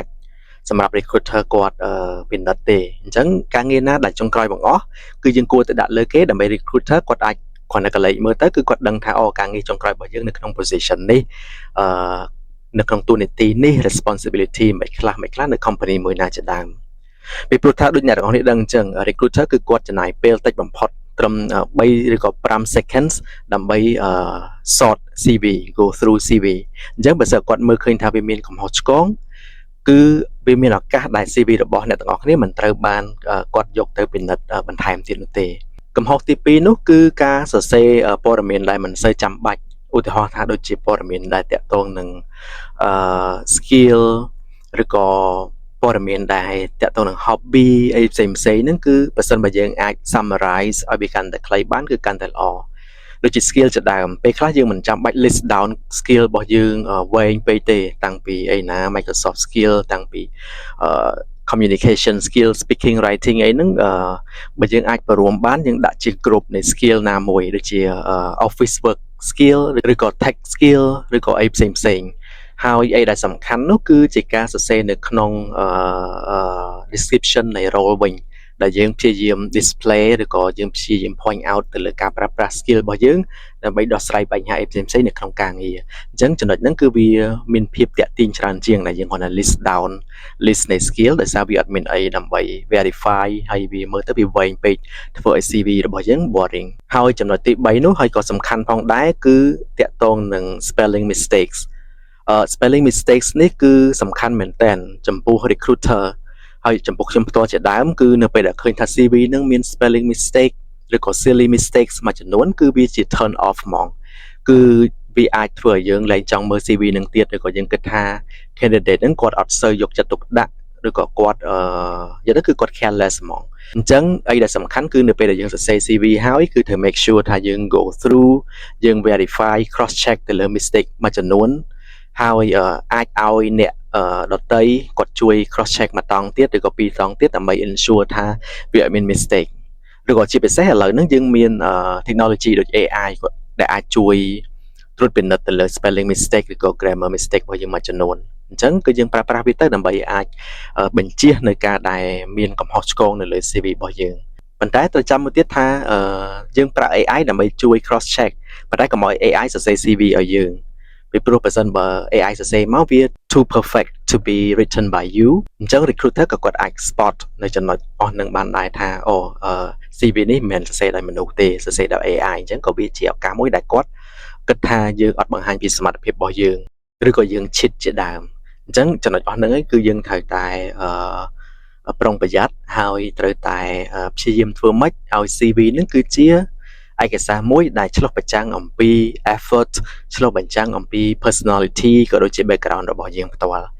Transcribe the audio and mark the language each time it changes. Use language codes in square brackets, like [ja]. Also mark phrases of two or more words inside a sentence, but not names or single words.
[km] ច់សម្រាប់ recruiter គាត់ពិនិត្យទេអញ្ចឹងការងារណាដែលចុងក្រោយបង្អស់គឺយើងគួរតែដាក់លើគេដើម្បី recruiter គាត់អាចគាត់នៅកលេចមើលទៅគឺគាត់ដឹងថាការងារចុងក្រោយរបស់យើងនៅក្នុង position នេះនៅក្នុងតួនាទីនេះ responsibility មិនខ្លះនៅ company មួយណាជាដើមពីព្រោះថាដូចអ្នកទាំងអស់នេះដឹងអញ្ចឹង recruiter គឺគាត់ចំណាយពេលតិចបំផុតត្រឹម3ឬក៏5 seconds ដើម្បី [en] sort CV go through CV [km] អញ្ចឹងបើសិនគាត់មើលឃើញថាវាមានកំហុសឆ្គងគឺវាមានឱកាសដែល CV របស់អ្នកទាំងអស់គ្នាមិនត្រូវបានគាត់យកទៅពិនិត្យបន្ថែមទៀតនោះទេកំហុសទី2នោះគឺការសរសេរព័ត៌មានដែលមិនសូវចាំបាច់ឧទាហរណ៍ថាដូចជាព័ត៌មានដែលតាក់ទងនឹង skill ឬក៏ព័ត៌មានដែលតាក់ទងនឹង hobby អីផ្សេងហ្នឹងគឺបើសិនបើយើងអាច summarize ឲ្យវាកាន់តែ ខ្លីបានគឺកាន់តែល្អដូចជា skill ជាដើមពេលខ្លះយើងមិនចាំបាច់ [en] list down skill [km] របស់យើងវែងពេកទេតាំងពីអីណា Microsoft skill តាំងពី [en] communication skill speaking writing [km] អីហ្នឹងបើយើងអាចបរួមបានយើងដាក់ជា group នៃ skill ណាមួយដូចជា [en] office work skill [km] ឬក៏ [en] tech skill [km] ឬក៏អីផ្សេងហើយអីដែលសំខាន់នោះគឺជាការសរសេរនៅក្នុង description នៃ role វិញដែលយើងព្យាយាម display ឬក៏យើងព្យាយាម [en] point out [km] ទៅលើការប្រើប្រាស់ skill របស់យើងដើម្បីដោះស្រាយ បញ្ហាអីផ្សេងនៅក្នុងការងារអញ្ចឹងចំណុចហ្នឹងគឺវាមានភាពតាក់ទាញច្រើនជាងដែលយើងគាត់ថា [en] list down list [km] នៃ skill ដោយសារវាអត់មានអីដើម្បី verify ហើយវាមើលទៅវាវែងពេកធ្វើឲ្យ CV របស់យើង boring ហើយចំណុចទី3នោះហើយក៏សំខាន់ផងដែរគឺតាក់ទងនឹង [en] spelling mistakes spelling mistakes [km] នេះគឺសំខាន់មែនទែនចំពោះ recruiter ហើយចំពោះខ្ញុំផ្ទាល់ជាដើមគឺនៅពេលដែលឃើញថា CV នឹងមាន [en] spelling mistake [km] ឬក៏ [en] silly mistakes [km] មួយចំនួនគឺវាជា [en] turn off [km] ហ្មងគឺវាអាចធ្វើឲ្យយើងលែងចង់មើល CV នឹងទៀតឬក៏យើងគិតថា candidate នឹងគាត់អត់សូវយកចិត្តទុកដាក់ឬក៏គាត់និយាយទៅគឺគាត់ careless ហ្មងអញ្ចឹងអីដែលសំខាន់គឺនៅពេលដែលយើងសរសេរ CV ហើយគឺត្រូវ [en] make sure [km] ថាយើង [en] go through [km] យើង [en] verify cross check [km] ទៅលើ mistake មួយចំនួនហើយអាចឲ្យអ្នកដតីគាត់ជួយ cross check មួយតង់ទៀតឬក៏ពីរតង់ទៀតដើម្បី ensure ថាវាអត់មាន mistake ឬក៏ជាពិសេសឥឡូវហ្នឹងយើងមាន technology ដូច AI គាត់ដែលអាចជួយត្រួតពិនិត្យទៅលើ [en] spelling mistake [km] ឬក៏ [en] grammar mistake [km] របស់យើងមួយចំនួនអញ្ចឹងគឺយើង ប្រើប្រាស់វាទៅដើម្បីអាចបញ្ជៀសនៅការដែលមានកំហុសឆ្គងនៅលើ CV របស់យើងប៉ុន្តែត្រូវចាំមួយទៀតថាយើងប្រើ AI ដើម្បីជួយ [en] cross check [km] ប៉ុន្តែកុំឲ្យ AI សរសេរ CV ឲ្យយើងពីព្រោះបើសិនបើ AI សរសេរមកវា [en] too perfect to be written by you [km] អញ្ចឹង recruiter ក៏គាត់អាច spot នៅចំណុ ចអស់នឹងបានដែរថាCV នេះមិនមែនសរសេរដោយមនុស្សទេសរសេរដោយ AI អញ្ចឹងក៏វាជាឱកាសមួយដែលគាត់គិតថាយើងអត់បង្ហាញពីសមត្ថភាពរបស់យើងឬក៏យើង cheat ជាដើមអញ្ចឹងចំណុចអស់ហ្នឹងឯងគឺយើងត្រូវតែប្រុងប្រយ័ត្នហើយត្រូវតែព្យាយាមធ្វើម៉េចឲ្យ CV ហ្នឹងគឺជាឯកសារមួយដែលឆ្លុះបញ្ចាំងអំពី effort ឆ្លុះបញ្ចាំងអំពី personality ក៏ដូចជា background របស់យើងផ្ទាល់អ